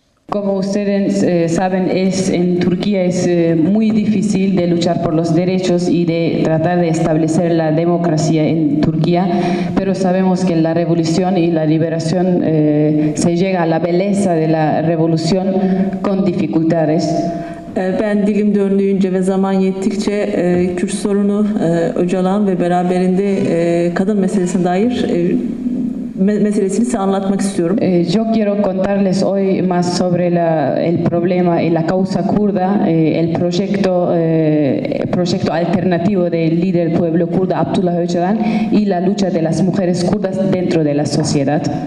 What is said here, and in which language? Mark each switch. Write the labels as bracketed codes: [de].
[es] Como ustedes saben, en Turquía es muy difícil de luchar por los derechos y de tratar de establecer la democracia en Turquía, pero sabemos que la revolución y la liberación se llega a la belleza de la revolución con dificultades. [tr] Ben dilim döndüğünce ve zaman yettikçe Kürt sorunu Öcalan ve beraberinde kadın meselesine dair meselesini size anlatmak istiyorum. [es] Yo quiero contarles hoy más sobre el problema y la causa kurda, el proyecto alternativo del líder pueblo kurda Abdullah Öcalan y la lucha de las mujeres kurdas dentro de la sociedad.